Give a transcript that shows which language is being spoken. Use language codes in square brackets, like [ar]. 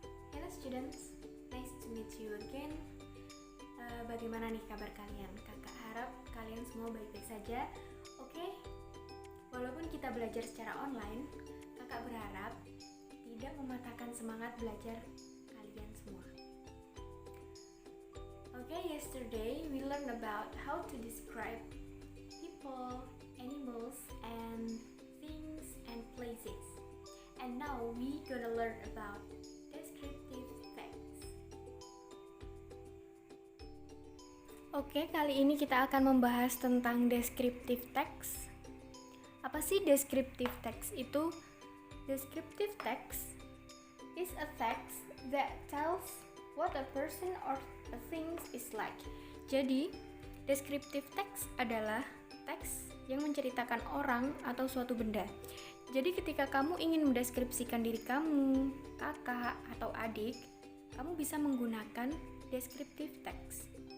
[en] Hello students, nice to meet you again. [id] Bagaimana nih kabar kalian? Kakak harap kalian semua baik-baik saja. Oke? Walaupun kita belajar secara online, kakak berharap tidak mematahkan semangat belajar kalian semua. [en] Yesterday we learned about how to describe people, animals, and things and places. And now we gonna learn about descriptive text. [id] Kali ini kita akan membahas tentang descriptive text. Apa sih descriptive text itu? [en] Descriptive text is a text that tells what a person or a thing is like. [id] Jadi, descriptive text adalah teks yang menceritakan orang atau suatu benda. Jadi ketika kamu ingin mendeskripsikan diri kamu, kakak, atau adik, kamu bisa menggunakan descriptive text.